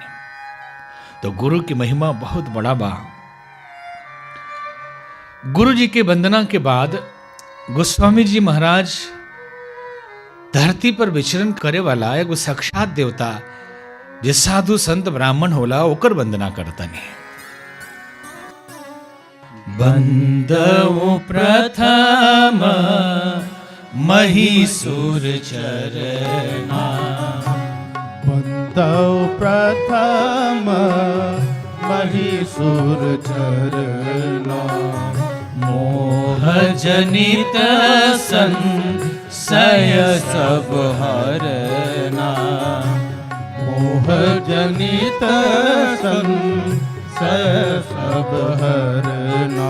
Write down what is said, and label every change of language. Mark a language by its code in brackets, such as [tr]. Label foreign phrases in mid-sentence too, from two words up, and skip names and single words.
[bho] तो गुरु की महिमा बहुत बड़ा बा। गुरु जी के वंदना के बाद गोस्वामी जी महाराज धरती पर विचरण करे वाला एगो साक्षात देवता जे साधु संत ब्राह्मण होला ओकर वंदना करतनी। [awa] बंदौ प्रथम महिषूर चरना, बंदौ प्रथम महिषूर चरना, मोह जनित संशय सब हरना, मोह जनित संशय सब हरना,